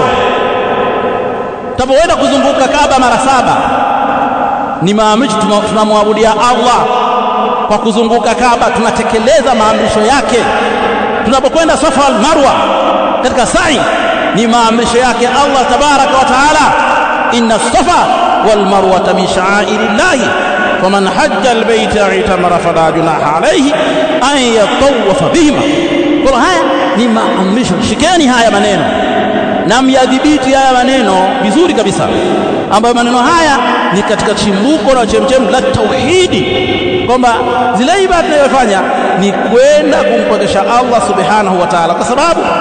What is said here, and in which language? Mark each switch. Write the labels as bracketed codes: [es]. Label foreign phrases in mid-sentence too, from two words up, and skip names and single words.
[sw] Tunapoenda kuzunguka Kaaba mara 7, ni maamrisho, tunamwabudia Allah kwa kuzunguka Kaaba, tunatekeleza maamrisho yake. Tunapokwenda Safa wal Marwa katika sa'i, ni maamrisho yake Allah [ar] تبارك وتعالى, إن الصفا والمروة من شعائر الله فمن حج البيت اعتمر فلا جناح عليه أن يطوف بهما. [sw] Kwa haya ni maamrisho, shikeni haya maneno na myadhibiti haya maneno vizuri kabisa, ambayo maneno haya ni katika chimbuko na chemchem la tauhidi, kwamba zile ibada tunayofanya ni kwenda kumpokesha Allah [ar] سبحانه وتعالى, [sw] kwa sababu